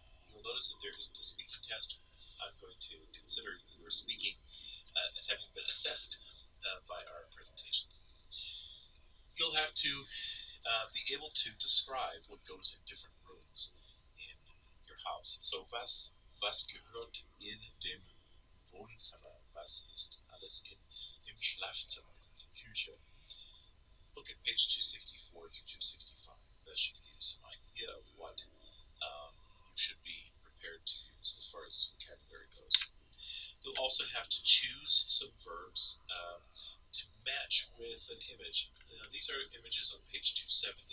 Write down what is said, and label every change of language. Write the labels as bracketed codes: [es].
[en] You'll notice that there isn't a speaking test. I'm going to consider your speaking as having been assessed by our presentations. You'll have to be able to describe what goes in different rooms in your house. [de] So was gehört in dem Wohnzimmer? Was ist alles in dem Schlafzimmer, in der Küche? [en] Look at page 264 through 265. That should give you some idea of what you should be prepared to use as far as vocabulary goes. You'll also have to choose some verbs to match with an image. These are images on page 270.